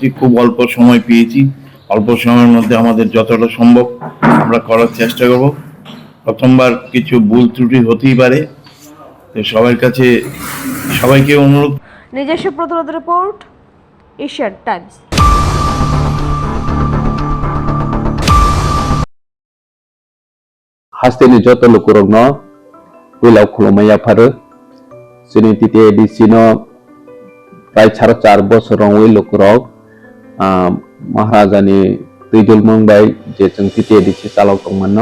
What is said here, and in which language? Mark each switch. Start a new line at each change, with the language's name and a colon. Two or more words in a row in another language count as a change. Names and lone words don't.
Bangla: খুব অল্প সময় পেয়েছি, অল্প সময়ের মধ্যে আমাদের যতটা সম্ভব আমরা করার চেষ্টা করব। প্রথমবার কিছু ভুল ত্রুটি হতেই পারে, তো সবাইকে অনুরোধ। নিজস্ব প্রতিনিধি রিপোর্ট, এশিয়ান টাইমস।
Kok Borok: Hasteni joto lukurogno wilau khulumaya pharu sini titi edisino prai 4 bosorong wi lukurog Maharajani Tuidul Mungbai je jeng titi edisi salok tongmanno